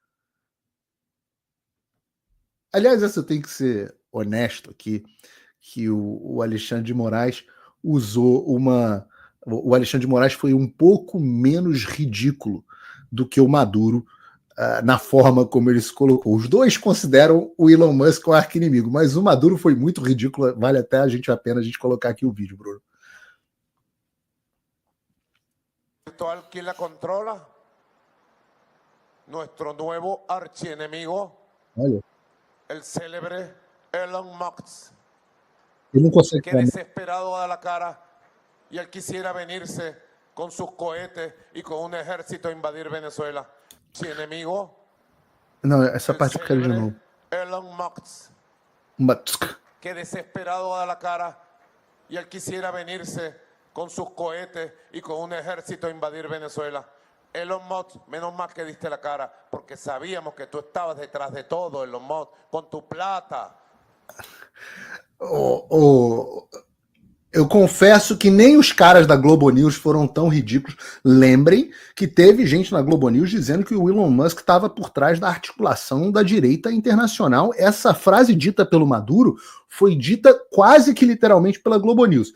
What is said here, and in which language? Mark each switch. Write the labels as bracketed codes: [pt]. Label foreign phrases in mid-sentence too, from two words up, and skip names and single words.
[pt] Aliás, essa eu tenho que ser honesto aqui, que o Alexandre de Moraes usou uma... O Alexandre de Moraes foi um pouco menos ridículo do que o Maduro na forma como ele se colocou. Os dois consideram o Elon Musk o arqui-inimigo, mas o Maduro foi muito ridículo, vale até a pena a gente colocar aqui o vídeo, Bruno. [es] Virtual que la controla, nuestro nuevo archienemigo, [pt] olha, [es] el célebre Elon Musk, [pt] ele não consegue [es] que desesperado da la cara y él quisiera venirse con sus cohetes y con un ejército a invadir Venezuela. Archienemigo. [pt] Não, essa parte eu quero de novo. [es] Elon Musk, que desesperado da la cara y él quisiera venirse con sus cohetes y con un ejército a invadir Venezuela. Elon Musk, menos mal que diste la cara, porque sabíamos que tú estabas detrás de todo, Elon Musk, con tu plata. [pt] Eu confesso que nem os caras da Globo News foram tão ridículos. Lembrem que teve gente na Globo News dizendo que o Elon Musk estava por trás da articulação da direita internacional. Essa frase dita pelo Maduro foi dita quase que literalmente pela Globo News.